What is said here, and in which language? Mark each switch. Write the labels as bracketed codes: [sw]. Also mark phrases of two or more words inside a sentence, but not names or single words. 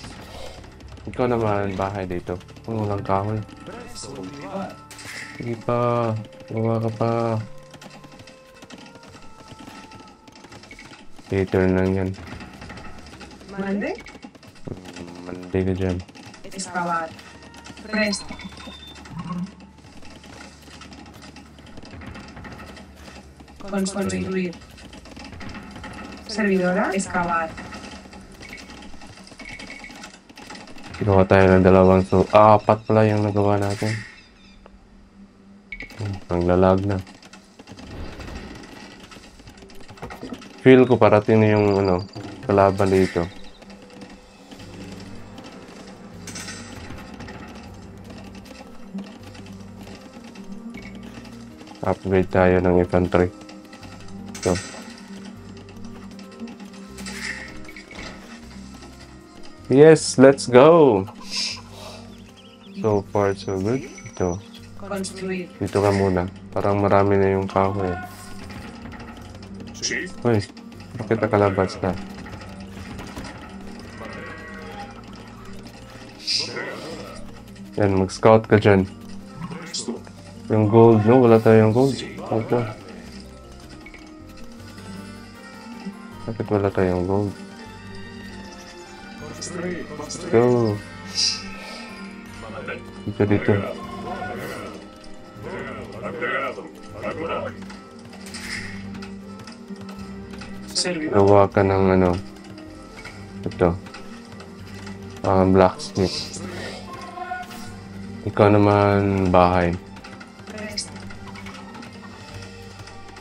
[tl] Ikaw naman, bahay dito. Walang kahoy. Sige pa. Gawa ka pa. Later lang yan. Monday. Monday ka dyan. [es] Excavar. Presta. Construir. Servidora. Excavar. [tl] Gawa tayo ng dalawang apat pala yung nagawa natin. Ang lalag na. Feel ko parating na yung kalaban dito. Upgrade tayo ng infantry. [en] So. Yes, let's go! So far, so good. [tl] Ito. Construir. Dito ka muna. Parang marami na yung kahoy. Uy, bakit nakalabas ka? Yan, mag-scout ka dyan. Yung gold, no? Wala tayong gold. Okay. Bakit wala tayong gold? [en] Let's go. [tl] Dito. Gawa ka ng ito. Blacksmith. Ikaw naman bahay.